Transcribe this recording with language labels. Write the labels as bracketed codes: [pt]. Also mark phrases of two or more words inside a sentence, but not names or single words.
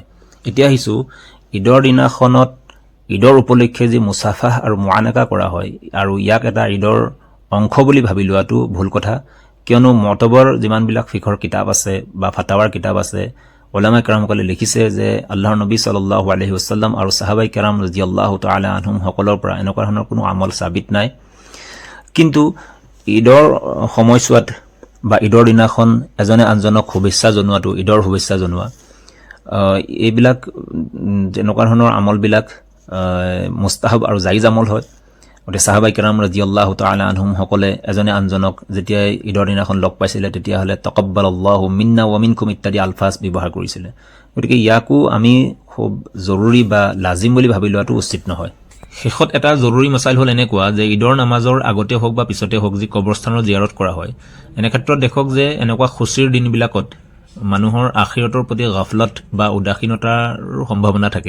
[as] এতিয়া আহিছোঁ ঈদৰ দিনাখনত ঈদৰ উপলক্ষে যি মুছাফাহ আৰু মুআনাকা কৰা হয় আৰু ইয়াক এটা ঈদৰ অংশ বুলি ভাবি লোৱাটো ভুল কথা। কিয়নো মতবৰ যিমানবিলাক ফিকৰ কিতাপ আছে বা ফাতাৱাৰ কিতাপ আছে, উলামায়ে কেৰামসকলে লিখিছে যে আল্লাহৰ নবী [ar] صلى الله عليه وسلم [as] আৰু সাহাবাই কেৰাম [ar] رضي الله تعالى عنهم [as] সকলৰ পৰা এনেকুৱা ধৰণৰ কোনো আমল সাবিত নাই। কিন্তু ঈদৰ সময়ছোৱাত বা ঈদৰ দিনাখন এজনে আনজনক শুভেচ্ছা জনোৱাটো, ঈদৰ শুভেচ্ছা জনোৱা, এইবিলাক এনেকুৱা ধৰণৰ আমলবিলাক মুস্তাহাব আৰু জাইজ আমল হয়। গতিকে সাহাবাই কেৰাম [ar] رضي الله تعالى عنهم [as] সকলে এজনে আনজনক যেতিয়া ঈদৰ দিনাখন লগ পাইছিলে তেতিয়াহ'লে [ar] تقبل الله منا ومنكم [as] ইত্যাদি আলফাজ ব্যৱহাৰ কৰিছিলে। গতিকে ইয়াকো আমি খুব জৰুৰী বা লাজিম বুলি ভাবি লোৱাটো উচিত নহয়। শেষত এটা জৰুৰী মছাইল হ'ল এনেকুৱা যে ঈদৰ নামাজৰ আগতে হওক বা পিছতে হওক যি কবৰস্থানৰ জিয়াৰত কৰা হয়, এনে ক্ষেত্ৰত দেখক যে এনেকুৱা খুচিৰ দিনবিলাকত মানুহৰ আখিৰতৰ প্ৰতি গাফলত বা উদাসীনতাৰো সম্ভাৱনা থাকে।